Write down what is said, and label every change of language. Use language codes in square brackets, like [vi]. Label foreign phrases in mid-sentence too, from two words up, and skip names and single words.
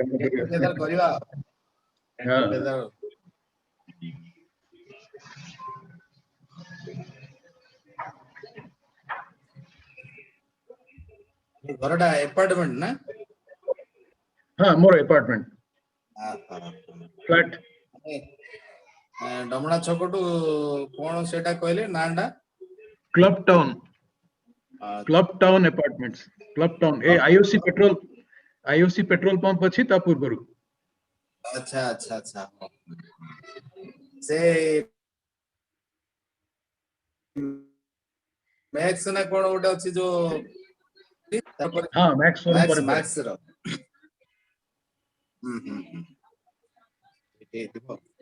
[or] କଣ୍ଟାକ୍ଟ ଆରମ୍ଭ କରିବା। କରିବା। together. ଘରଟା apartment ନା? [en] ମୋର apartment flat। [or] ଡମଣା ଛକଠୁ କଣ ସେଟା କହିଲେ ନାଁଟା? କ୍ଲବ ଟାଉନ apartments। କ୍ଲବ ଟାଉନ ଏ IOC [en] petrol pump [or] ଅଛି ତା ପୂର୍ବରୁ। ଆଚ୍ଛା ସେ ମ୍ୟାକ୍ସ ନା କଣ ଗୋଟେ ଅଛି ଯୋଉ ମ୍ୟାକ୍ସ ଶୋରୁମ ପରେ ମ୍ୟାକ୍ସ ର ହେଇଥିବ।